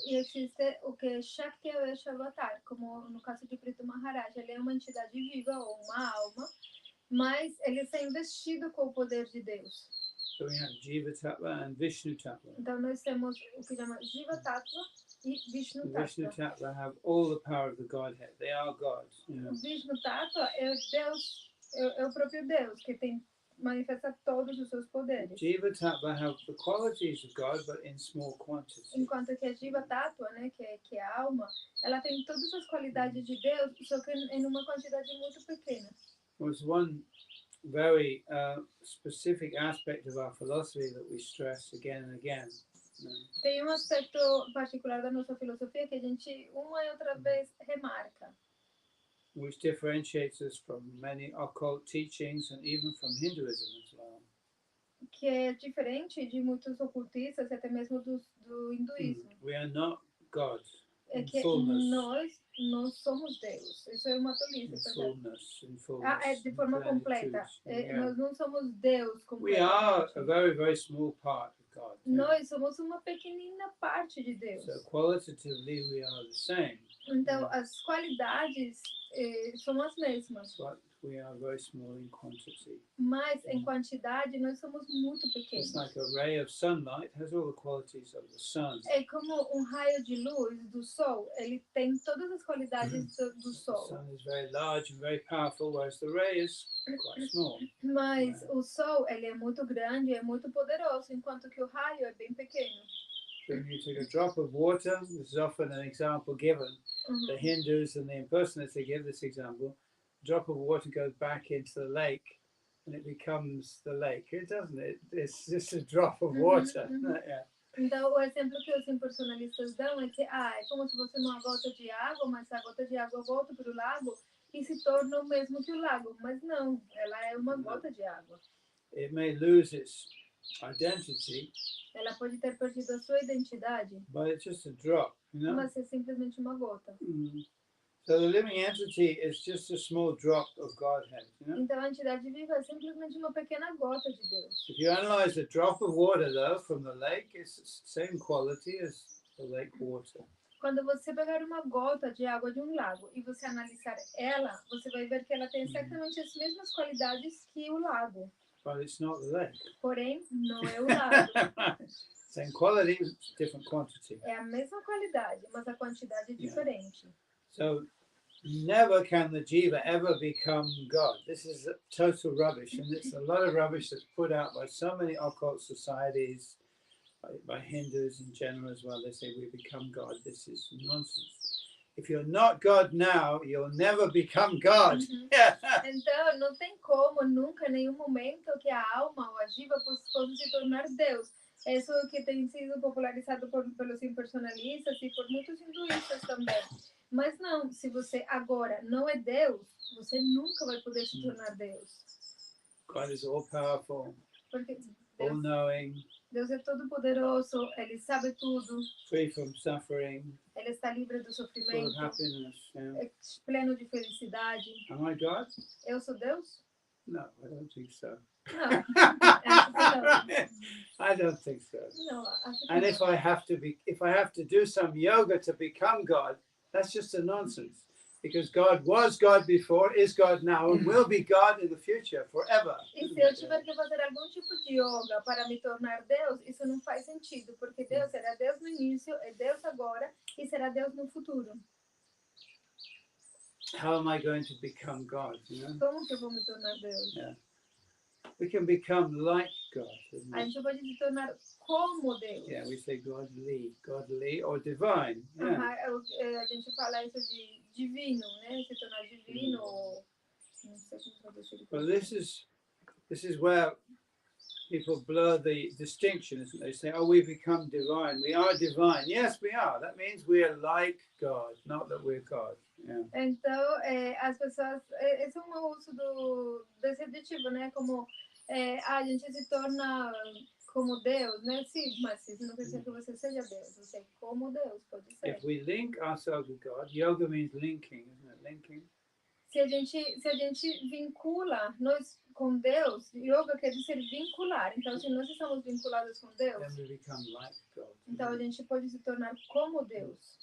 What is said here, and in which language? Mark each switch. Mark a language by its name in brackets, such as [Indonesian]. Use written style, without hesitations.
[Portuguese] E existe o que é Shakti Avesha Avatar, como no caso de Prithu Maharaj, ele é uma entidade viva ou uma alma, mas ele está investido com o poder de Deus. [English] So we have Jiva Tattva and Vishnu Tattva. [Portuguese] Então nós temos o que chama Jiva Tattva e Vishnu [English] The Vishnu Tattva. Tattva have all the power of the Godhead. They are God. [Portuguese] O Vishnu Tattva é Deus, é o próprio Deus que manifesta todos os seus poderes. [English] Jiva Tattva have the qualities of God, but in small quantities. [Portuguese] Enquanto que a Jiva Tattva, né, que é a alma, ela tem todas as qualidades de Deus, só que em uma quantidade muito pequena. [English] There's one very specific aspect of our philosophy that we stress again and again. [Portuguese] Tem aspecto particular da nossa filosofia que a gente uma e outra vez remarca. [English] Which differentiates us from many occult teachings and even from Hinduism as well. [Portuguese] Que é diferente de muitos ocultistas e até mesmo do hinduísmo. [English] We are not God. [Portuguese] É que nós somos Deus. Isso é uma tolice. É de forma completa. Nós não somos Deus completamente. [English] We are a very, very small part of God. [Portuguese] Nós somos uma pequenina parte de Deus. [English] So qualitatively we are the same. [Portuguese] Então as qualidades são as mesmas. [English] But we are very small in quantity. [Portuguese] Mas em quantidade nós somos muito pequenos. [English] It's like a ray of sunlight has all the qualities of the sun. [Portuguese] É como um raio de luz do sol, ele tem todas as qualidades do sol. [English] The sun is very large and very powerful, whereas the ray is quite small. [Portuguese] Mas o sol, ele é muito grande, é muito poderoso, enquanto que o raio é bem pequeno. [English] So when you take a drop of water, this is often an example given. The Hindus and the impersonators, they give this example. A drop of water goes back into the lake and it becomes the lake. It doesn't. It's just a drop of water. Yeah. [Portuguese] Então, o exemplo que os impersonalistas dão é que é como se fosse uma gota de água, mas a gota de água volta para o lago e se torna o mesmo que o lago. Mas não, ela é uma gota de água. [English] It may lose its identity. [Portuguese] Ela pode ter perdido a sua identidade. [English] But it's just a drop, you know? [Portuguese] Mas é simplesmente uma gota. [English] So the living entity is just a small drop of Godhead, you know? [Portuguese] Então a entidade viva é simplesmente uma pequena gota de Deus. [English] If you analyze a drop of water, though, from the lake, it's the same quality as the lake water. [Portuguese] Quando você pegar uma gota de água de um lago e você analisar ela, você vai ver que ela tem exatamente as mesmas qualidades que o lago. [English] But it's not the lake. [Portuguese] Porém, não é o lago. [English] Same quality, different quantity. [Portuguese] É a mesma qualidade, mas a quantidade é diferente. [English] So never can the jiva ever become God. This is total rubbish, and it's a lot of rubbish that's put out by so many occult societies, by Hindus in general as well. They say we become God. This is nonsense. If you're not God now, you'll never become God. [Portuguese] Então, não tem como, nunca, em nenhum momento, que a alma ou a jiva possa se tornar Deus. Isso que tem sido popularizado pelos impersonalistas e por muitos hinduístas também. Mas não, se você agora não é Deus, você nunca vai poder se tornar Deus. [English] God is all powerful, [Portuguese] Porque [English] all [Portuguese] Deus, [English] knowing, [Portuguese] Deus é todo poderoso, Ele sabe tudo, [English] free from suffering, [Portuguese] Ele está livre do [English] full of [Portuguese] sofrimento, [English] happiness. Yeah. [Portuguese] é pleno de felicidade. [English] Am I God? [Portuguese] Eu sou Deus? [English] No, I don't think so. [Portuguese] Não, acho que não. [English] I don't think so. [Portuguese] Não, acho que [English] And [Portuguese] não. [English] if I have to do some yoga to become God, that's just a nonsense. Because God was God before, is God now, and will be God in the future, forever. E se eu tiver que fazer algum tipo de yoga para me tornar Deus, isso não faz sentido, porque Deus era Deus no início, é Deus agora e será Deus no futuro. How am I going to become God? You know? [Portuguese] Como que eu vou me tornar Deus? [English] Yeah. We can become like God. Isn't [Portuguese] A [English] it? [Portuguese] gente pode se tornar como Deus. [English] Yeah, we say godly or divine. Yeah. [Portuguese] A gente fala isso de divino, né? Se tornar divino ou não sei como traduzir. [English] Well, this is where people blur the distinction, isn't it? They say, "Oh, we become divine. We are divine." Yes, we are. That means we are like God, not that we're God. Yeah. [Portuguese] Então, as pessoas, esse é um uso desse adjetivo, né? Como a gente se torna como Deus, né? Sim, mas isso não quer dizer que você seja Deus. Você é como Deus, pode ser. [English] If we link ourselves with God, yoga means linking, isn't it? Linking. [Portuguese] Se a gente vincula nós com Deus, yoga quer dizer vincular. Então, se nós estamos vinculados com Deus, [English] Then we become like God. [Portuguese] então a gente pode se tornar como Deus.